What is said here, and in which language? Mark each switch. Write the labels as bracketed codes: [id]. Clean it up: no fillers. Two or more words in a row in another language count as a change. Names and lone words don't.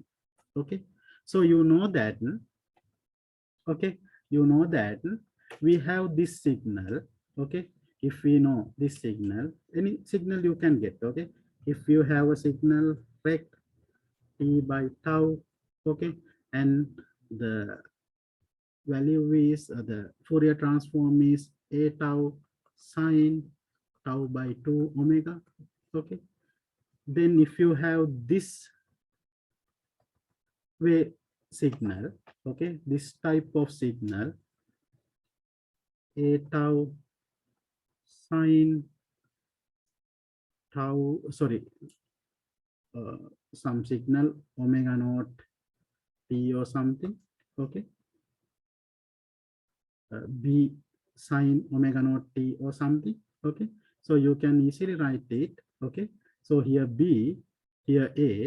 [en] Okay, so you know that, okay, you know that we have this signal. Okay, if we know this signal, any signal you can get. Okay, if you have a signal rect t by tau, okay, and the value is the Fourier transform is a tau sine tau by 2 omega. Okay, then if you have this way signal, okay, this type of signal, a tau sine tau, sorry, some signal omega naught t or something. Okay, b sine omega naught t or something. Okay, so you can easily write it. Okay, so here b, here a.